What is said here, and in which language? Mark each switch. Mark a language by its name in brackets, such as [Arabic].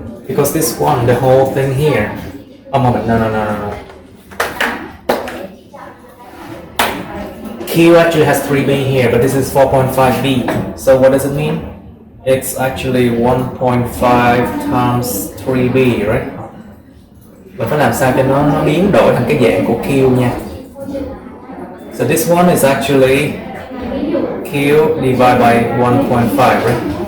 [English] Because this one, the whole thing here. Oh, moment, no. Q actually has 3b here, but this is 4.5b. So what does it mean? It's actually 1.5 times 3b, right? [Vietnamese] Mình phải làm sao cho nó biến đổi thành cái dạng của Q nha. [English] So this one is actually Q divided by 1.5, right?